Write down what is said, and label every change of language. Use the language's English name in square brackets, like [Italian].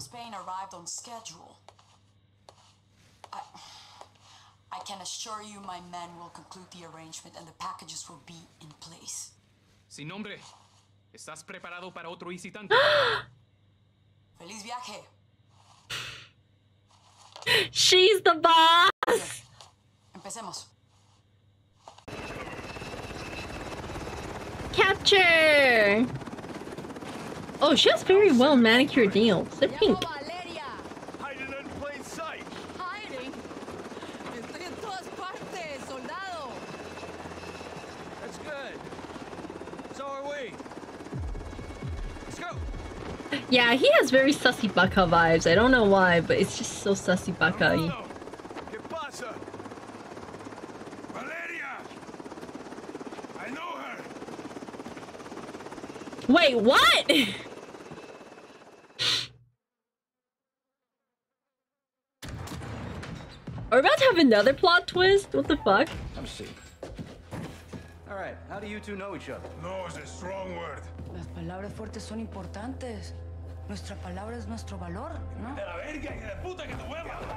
[English] Spain arrived on schedule. I can assure you my men will conclude the arrangement and the packages will be in place. [Spanish] Sin nombre. ¿Estás preparado para otro visitante? Feliz viaje. [English] She's the boss! [Spanish] Empecemos. [English] Capture! Oh, she has very well manicured nails. They're pink. Hiding in plain sight. Hiding? [Spanish] Estoy en todas partes, soldado. [English] That's good. So are we. Let's go. Yeah, he has very sussy bucka vibes. I don't know why, but it's just so sussy bucka-y. [Spanish] ¿Qué pasa? [English] Valeria! I know her! Wait, what? Are we about to have another plot twist? What the fuck? I'm see. All right, how do you two know each other? No is a strong word. [Spanish] Las palabras fuertes son importantes. Nuestra palabra es nuestro valor, ¿no? De la verga, hija de puta que te hueva.